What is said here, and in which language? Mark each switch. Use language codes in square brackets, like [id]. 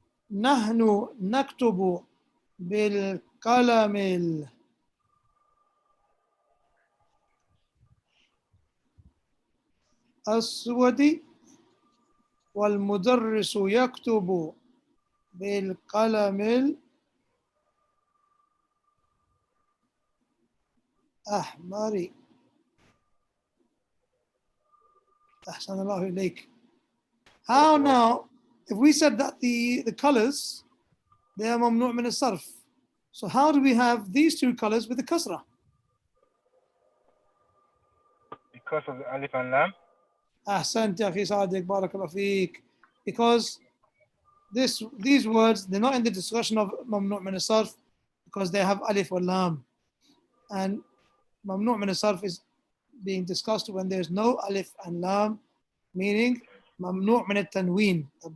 [ar] نحن نكتب بالقلم الأسود والمدرس يكتب بالقلم الأحمر. أحسن الله إليك. [en] How now, if we said that the colors, they are mamnu' min as-sarf, so how do we have these two colors with the kasra? Because of the alif and lam. [ar] أحسنت يا أخي صادق بارك الله فيك. [en] Because these words, they're not in the discussion of mamnu' min as-sarf because they have alif or lam, and mamnu' min as-sarf is being discussed when there's no alif and lam, meaning mamnu' min at-tanween.